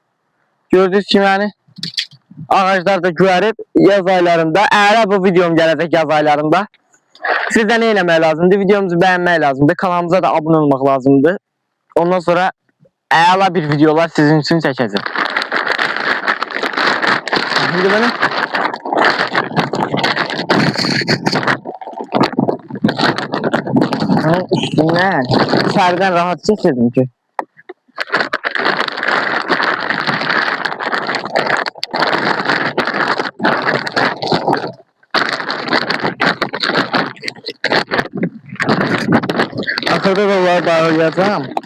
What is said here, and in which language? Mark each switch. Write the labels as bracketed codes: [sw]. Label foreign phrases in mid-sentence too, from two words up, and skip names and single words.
[az] Gördüyünüz kimi yəni ağaclar da görüb yaz aylarında. Əgər bu videom gələcək yaz aylarında, sizdə nə eləmək lazımdır? Videomuzu bəyənmək lazımdır. Kanalımıza da abunə olmaq lazımdır. Ondan sonra əla bir videolar sizin üçün çəkəcəm. [tr] Şimdi böyle üstünden içeriden rahat çekirdim ki. Akılda dolar bağlayacağım.